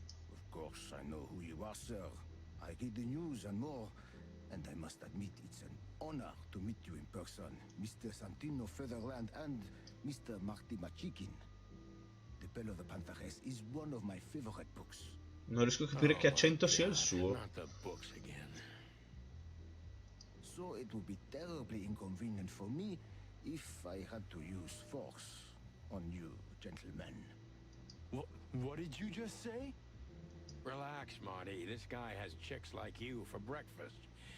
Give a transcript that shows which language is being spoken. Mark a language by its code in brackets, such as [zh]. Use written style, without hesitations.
[en] Of course, I know who you are, sir. I read the news and more, and I must admit it's an honor to meet you in person, Mr. Santino Featherland and Mr. Marty Machikin. The Bell of the Pantheress is one of my favorite books. [it] Non riesco a capire che accento sia il suo. [en] Not the books again. So it would be terribly inconvenient for me if I had to use force on you, gentlemen. What did you just say? Relax, Marty. This guy has chicks like you for breakfast.